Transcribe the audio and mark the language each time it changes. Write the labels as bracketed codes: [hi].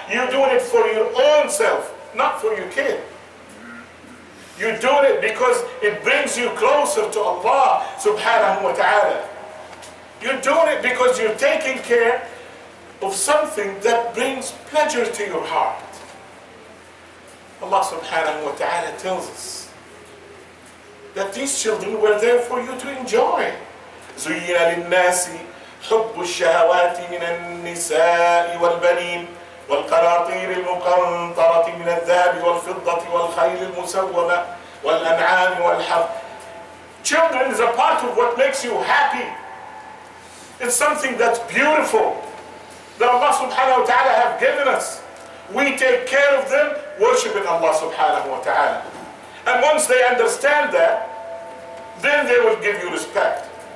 [en] You're doing it for your own self, not for your kid. You're doing it because it brings you closer to Allah subhanahu wa ta'ala. You're doing it because you're taking care of something that brings pleasure to your heart. Allah subhanahu wa ta'ala tells us that these children were there for you to enjoy. [ar] زُيِّنَ لِلنَّاسِ حُبُّ الشَّهَوَاتِ مِنَ النِّسَاءِ وَالْبَنِينَ والقناطير المقنطرة من الذهب والفضة والخيل المسومة والأنعام والحرث. [en] Children is a part of what makes you happy. It's something that's beautiful that Allah subhanahu wa ta'ala have given us. We take care of them, worshiping Allah subhanahu wa ta'ala. And once they understand that, then they will give you respect.